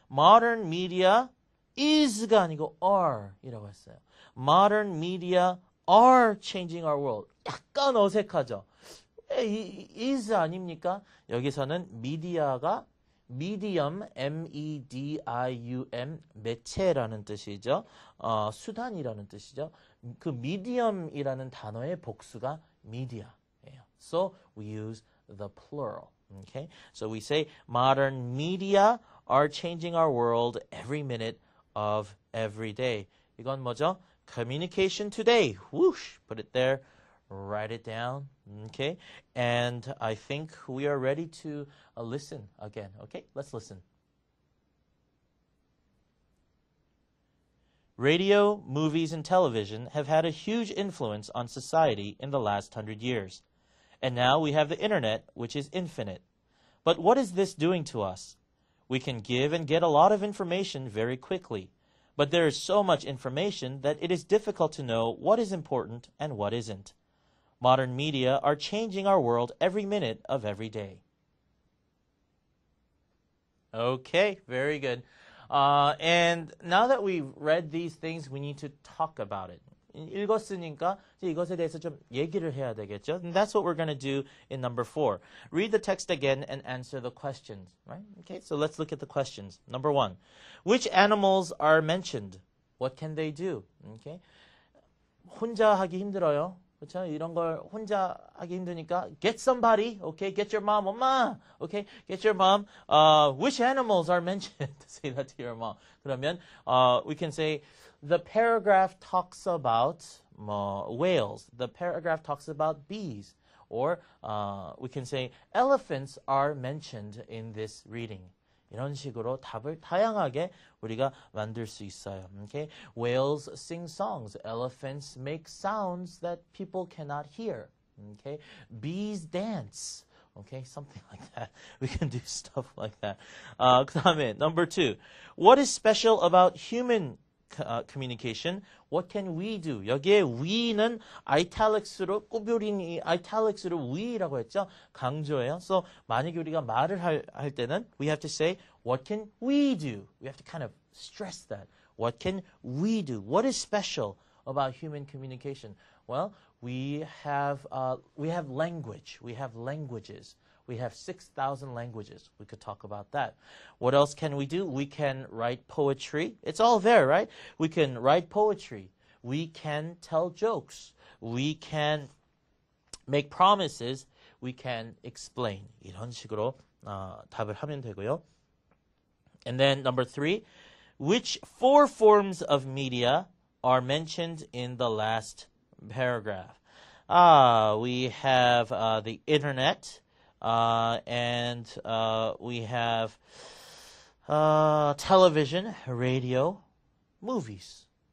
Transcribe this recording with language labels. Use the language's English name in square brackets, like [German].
[English] Modern media [Korean] is가 아니고 are이라고 했어요. [English] Modern media are changing our world. [Korean] 약간 어색하죠. is 아닙니까? 여기서는 미디어가 medium, M-E-D-I-U-M, 매체라는 뜻이죠. 수단이라는 뜻이죠. 그 medium이라는 단어의 복수가 media예요. [English] So we use the plural. Okay, so we say modern media are changing our world every minute of every day. [Korean] 이건 뭐죠? [English] Communication today. Whoosh, put it there, write it down. Okay, and I think we are ready to listen again. Okay, let's listen. Radio, movies, and television have had a huge influence on society in the last 100 years. And now we have the internet, which is infinite. But what is this doing to us? We can give and get a lot of information very quickly. But there is so much information that it is difficult to know what is important and what isn't. Modern media are changing our world every minute of every day. Okay, very good. And now that we've read these things, we need to talk about it. [Korean] 읽었으니까 이것에 대해서 좀 얘기를 해야 되겠죠? [English] And that's what we're going to do in number 4. Read the text again and answer the questions, right? Okay, so let's look at the questions. Number 1. Which animals are mentioned? What can they do? Okay. [Korean] 혼자 하기 힘들어요. 그렇죠? 이런 걸 혼자 하기 힘드니까 [English] get somebody, okay? Get your mom, 엄마, okay? Get your mom. Which animals are mentioned? Say that to your mom. [Korean] 그러면 [English] we can say the paragraph talks about whales. The paragraph talks about bees. Or we can say elephants are mentioned in this reading. [Korean] 이런 식으로 답을 다양하게 우리가 만들 수 있어요. [English] Okay? Whales sing songs. Elephants make sounds that people cannot hear. Okay? Bees dance. Okay? Something like that. We can do stuff like that. [Korean] 그 다음에 [English] number 2. What is special about human communication? What can we do? [Korean] 여기에 we는 italics로 꾸별인 이 italics로 we라고 했죠. 강조해요. [English] So [Korean] 만약에 우리가 말을 할 때는 [English] we have to say what can we do? We have to kind of stress that. What can we do? What is special about human communication? Well, we have language. We have languages. We have 6,000 languages. We could talk about that. What else can we do? We can write poetry. It's all there, right? We can write poetry. We can tell jokes. We can make promises. We can explain. [Korean] 이런 식으로 답을 하면 되고요. [English] And then number 3, which 4 forms of media are mentioned in the last paragraph? We have the internet, and we have television, radio, movies.